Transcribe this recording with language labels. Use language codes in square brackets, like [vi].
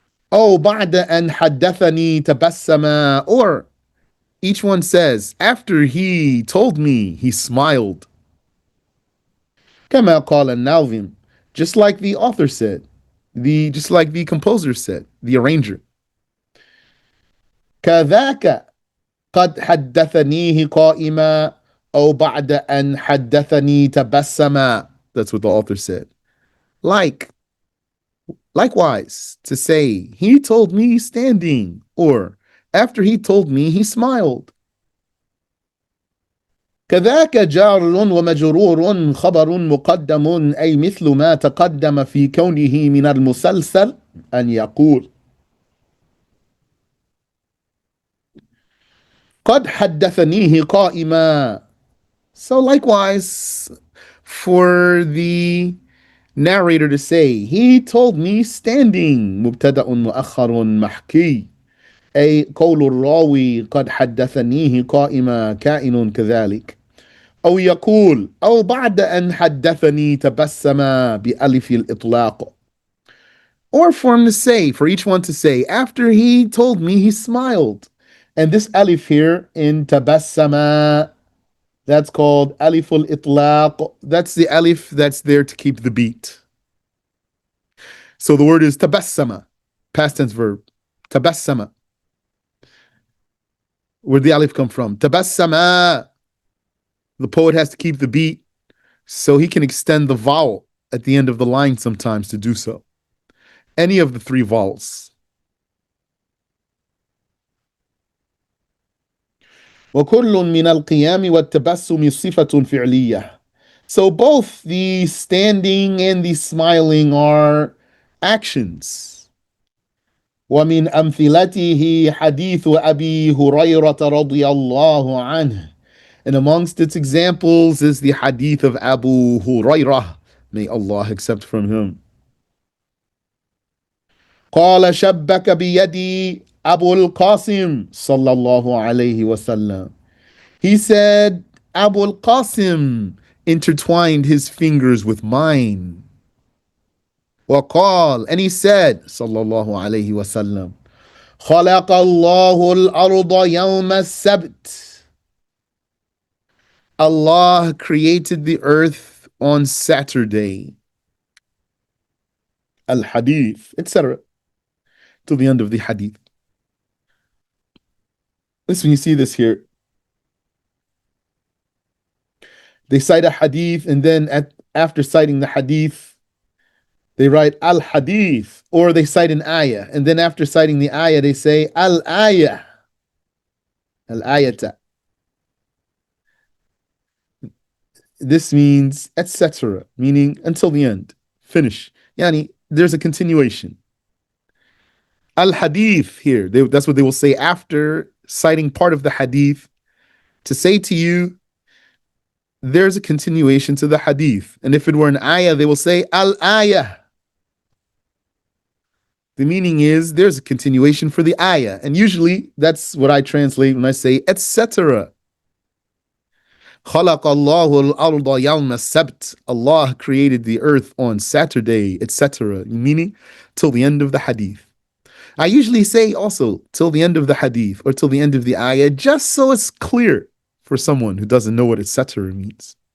[en] Oh, [ar] بعد أن حدثني تبسم, [en] or each one says, after he told me, he smiled. [ar] كما قال الناظم, [en] just like the author said, just like the composer said, the arranger. [ar] كذاك قد حدثنيه قائما أو بعد أن حدثني تبسم. [en] That's what the author said. Likewise, to say, he told me standing, or after he told me, he smiled. [ar] كذاك جار ومجرور خبر مقدم أي مثل ما تقدم في كونه من المسلسل أن يقول قد حدثنيه قائما. [en] So likewise, for the narrator to say, he told me standing, [ar] مبتدأ مؤخر محكي, أي قول الراوي قد حدثنيه قائما كائن كذلك. أو يقول أو بعد أن حدثني تبسم بألف الإطلاق. [en] Or for him to say, for each one to say, after he told me, he smiled. And this alif here in tabassama, that's called aliful itlaq. That's the alif that's there to keep the beat. So the word is tabassama, past tense verb. Tabassama. Where'd the alif come from? Tabassama. The poet has to keep the beat, so he can extend the vowel at the end of the line sometimes to do so. Any of the three vowels. [ar] وكل من القيام والتبسم صفة فعلية. [en] So both the standing and the smiling are actions. [ar] ومن أمثلته حديث أبي هريرة رضي الله عنه. [en] And amongst its examples is the hadith of Abu Hurairah. May Allah accept from him. [ar] قال شبك بيدي أبو القاسم صلى الله عليه وسلم. [en] He said, Abu al-Qasim intertwined his fingers with mine. [ar] وقال, [en] and he said, [ar] صلى الله عليه وسلم, خلق الله الأرض يوم السبت. [en] Allah created the earth on Saturday. Al-Hadith, etc. To the end of the Hadith. Listen, you see this here. They cite a Hadith, and then after citing the Hadith, They write al hadith, or they cite an ayah, and then after citing the ayah, they say al ayah, al ayata. This means etc., meaning until the end, finish. Yani, there's a continuation. Al hadith here, that's what they will say after citing part of the hadith to say to you, there's a continuation to the hadith. And if it were an ayah, they will say al ayah. The meaning is there's a continuation for the ayah. And usually that's what I translate when I say etc. [ar] خلق الله الأرض يوم السبت. [en] Allah created the earth on Saturday, etc. Meaning till the end of the hadith. I usually say also till the end of the hadith or till the end of the ayah, just so it's clear for someone who doesn't know what etc. means.